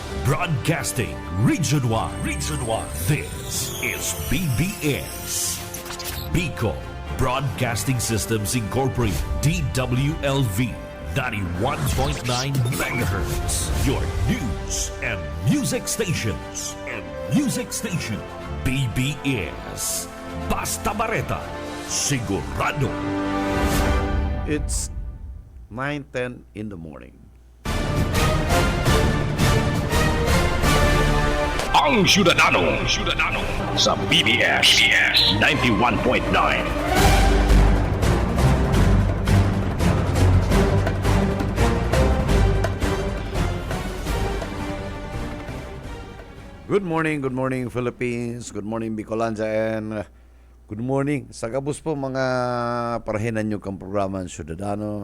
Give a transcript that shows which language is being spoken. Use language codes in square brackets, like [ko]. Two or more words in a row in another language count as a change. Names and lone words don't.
[en] Broadcasting Region 1. This is BBS. Bicol Broadcasting Systems Incorporated. DWLV 91.9 MHz. Your news and music stations. [bik] BBS. Basta Bareta. Sigurado. [en] It's 9:10 in the morning. [bik] Ang Syudadano sa BBS 91.9. [en] Good morning Philippines, good morning Bicolanja, and good morning [bik] sa kabus po mga parahinan nyo kang programa ng Syudadano.